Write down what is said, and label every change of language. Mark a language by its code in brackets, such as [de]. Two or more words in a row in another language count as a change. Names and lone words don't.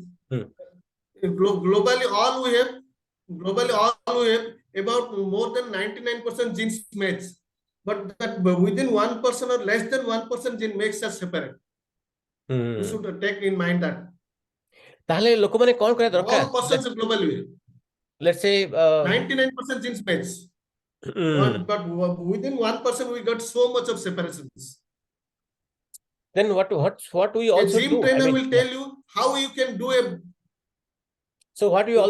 [en] Hmm. Globally, all we have about more than 99% genes match. But that within 1% or less than 1% gene makes us separate. You Hmm. should take in mind that [or] তাহলে ଲୋକମାନେ କଣ କରିବା ଦରକାର [en] all so that persons globally, let's say 99% genes match. But within 1% we got so much of separations. then what we A all should gym do? I trainer mean, will yeah. tell you how you can do a. So what we all